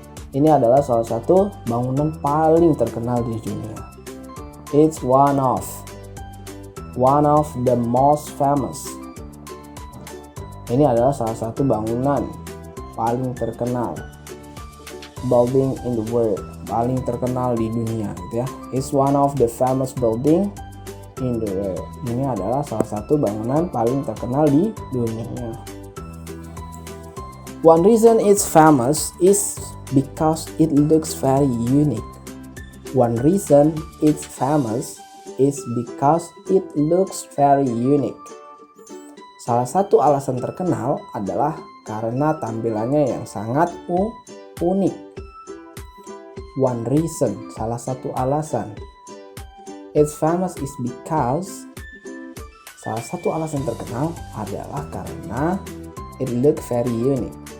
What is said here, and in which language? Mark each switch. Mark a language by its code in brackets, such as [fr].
[id] Ini adalah salah satu bangunan paling terkenal di dunia. [en] It's one of the most famous. [id] Ini adalah salah satu bangunan paling terkenal [en] building in the world, [id] paling terkenal di dunia gitu ya. [en] It's one of the famous building in the world. [id] Ini adalah salah satu bangunan paling terkenal di dunia. [en] One reason it's famous is because it looks very unique. One reason it's famous is because it looks very unique. [id] Salah satu alasan terkenal adalah karena tampilannya yang sangat unik. [en] One reason, [id] salah satu alasan. [en] It's famous is because, [id] salah satu alasan terkenal adalah karena [en] it looks very unique.